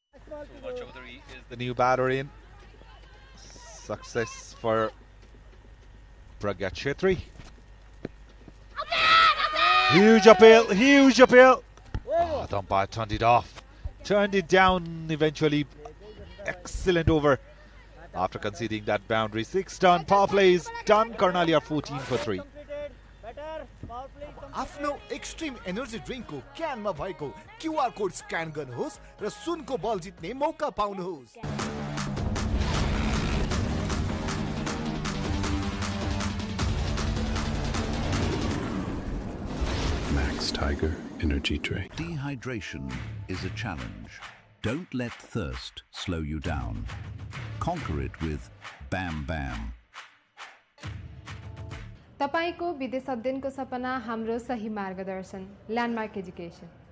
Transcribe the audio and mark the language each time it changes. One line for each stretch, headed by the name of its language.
English: Chaudhary is the new batter in. Success for Pragya Chetri. Huge appeal. The umpire turned it off. Turned it down eventually. Excellent over after conceding that boundary. 6 done. Power play is done. Karnali are 14 for 3.
Nepali: आफ्नो extreme energy ड्रिङ्कको क्यानमा भएको QR code scan गर्नुहोस् र सुनको बल जित्ने मौका पाउनुहोस्।
English: Tiger Energy Drink. Dehydration is a challenge. Don't let thirst slow you down. Conquer it with Bam Bam.
Nepali: तपाईको विदेश अध्ययनको सपना हाम्रो सही मार्गदर्शन ल्यान्डमार्क एजुकेसन.